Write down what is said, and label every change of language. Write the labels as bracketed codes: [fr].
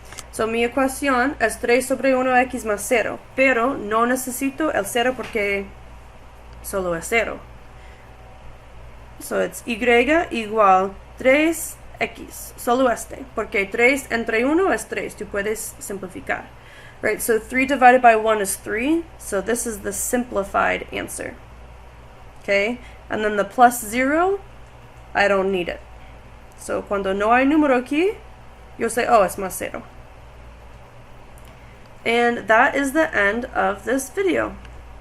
[es] So mi ecuación es 3 sobre 1x más 0, pero no necesito el 0 porque solo es 0. So it's y igual 3x, solo este, porque 3 entre 1 es 3, tú puedes simplificar. [en] Right, so 3 divided by 1 is 3, so this is the simplified answer. Okay, and then the plus 0, I don't need it. So [es] cuando no hay número aquí, yo [en] say, oh, [es] es más 0. [en] And that is the end of this video.